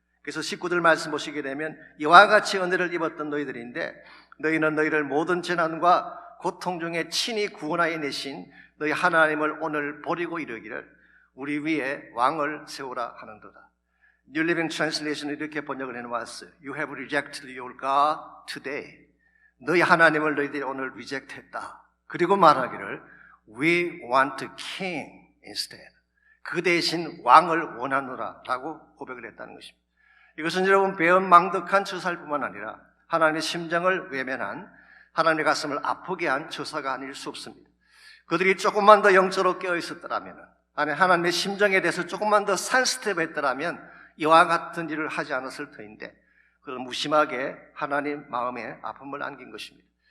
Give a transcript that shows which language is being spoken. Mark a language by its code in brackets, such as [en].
[ko] 그래서 19절 말씀 보시게 되면 이와 같이 은혜를 입었던 너희들인데 너희는 너희를 모든 재난과 고통 중에 친히 구원하여 내신 너희 하나님을 오늘 버리고 이르기를 우리 위에 왕을 세우라 하는도다. New Living Translation은 이렇게 번역을 해놓았어요. [en] You have rejected your God today. [ko] 너희 하나님을 너희들이 오늘 리젝트했다. 그리고 말하기를 [en] We want a king instead. [ko] 그 대신 왕을 원하노라 라고 고백을 했다는 것입니다. 이것은 여러분 배은망덕한 처사일 뿐만 아니라 하나님의 심정을 외면한, 하나님의 가슴을 아프게 한 처사가 아닐 수 없습니다. 그들이 조금만 더 영적으로 깨어있었더라면, 아니 하나님의 심정에 대해서 조금만 더 산스텝 했더라면 이와 같은 일을 하지 않았을 터인데 그걸 무심하게 하나님 마음에 아픔을 안긴 것입니다.